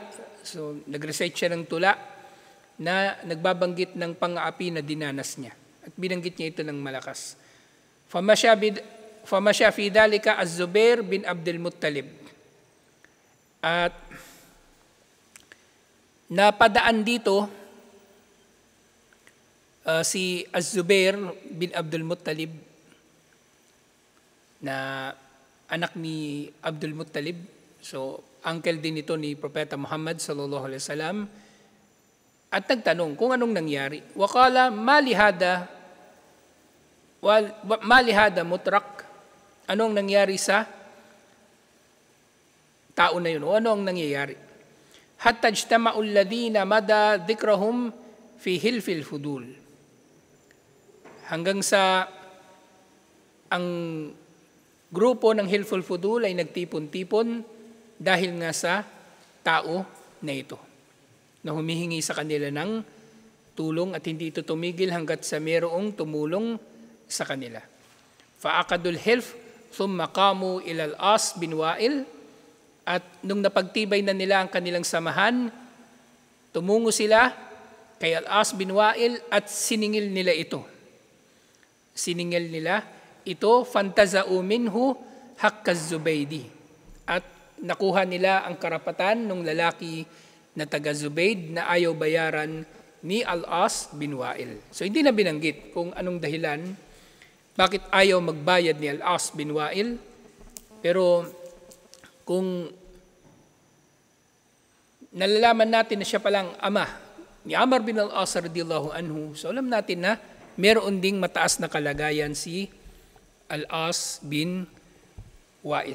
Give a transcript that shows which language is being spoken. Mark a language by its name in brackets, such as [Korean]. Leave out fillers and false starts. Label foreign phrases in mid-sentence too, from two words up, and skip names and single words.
[Filipino] So, nag-recite siya ng tula na nagbabanggit ng pang-aapi na dinanas niya. At binanggit niya ito ng malakas. [Arabic] فمشى في ذلك الزبير بن عبد المطلب. [Filipino] At napadaan dito si Az-Zubair bin Abdul Muttalib na anak ni Abdul Muttalib. So, uncle din ito ni Propeta Muhammad [Arabic] صلى الله عليه وسلم. [Filipino] At nagtanong kung anong nangyari. [Arabic] وقال ما لهذا مترك. [Filipino] Anong nangyari sa tao na yun? O ano ang nangyayari? [Arabic] حتى اجتمع الذين مضى ذكرهم في حلف الفضول. [Filipino] Hanggang sa ang grupo ng Hilful Fudul ay nagtipon-tipon dahil nga sa tao na ito, na humihingi sa kanila ng tulong at hindi ito tumigil hanggat sa mayroong tumulong sa kanila. [Arabic] فعقدوا الحلف ثم قاموا إلى العاص بن وائل, [Filipino] at nung napagtibay na nila ang kanilang samahan, tumungo sila kay al-As bin Wa'il at siningil nila ito. Siningil nila ito, [Arabic] فانتزعوا منه حق الزبيدي. [Filipino] At nakuha nila ang karapatan ng lalaki na taga Zubayd na ayaw bayaran ni Al-As bin Wa'il. So hindi na binanggit kung anong dahilan bakit ayaw magbayad ni Al-As bin Wa'il. Pero kung nalalaman natin na siya palang ama ni Amr bin Al-As [Arabic] رضي الله عنه, [Filipino] so alam natin na meron ding mataas na kalagayan si Al-As bin Wa'il.